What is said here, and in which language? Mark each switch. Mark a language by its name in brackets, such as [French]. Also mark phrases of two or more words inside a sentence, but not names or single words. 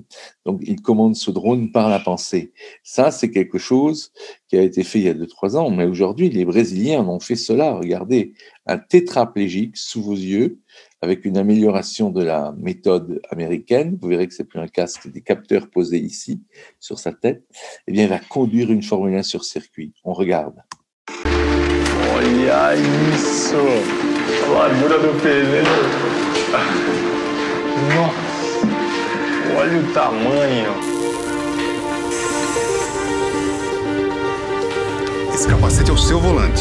[French] Donc, il commande ce drone par la pensée. Ça, c'est quelque chose qui a été fait il y a 2-3 ans, mais aujourd'hui, les Brésiliens ont fait cela. Regardez, un tétraplégique sous vos yeux, avec une amélioration de la méthode américaine, vous verrez que c'est plus un casque, c'est des capteurs posés ici, sur sa tête, eh bien, il va conduire une Formule 1 sur circuit. On regarde. [Portuguese] Olha isso! A largura do pneu! Nossa! Olha o tamanho! Esse capacete é o seu volante.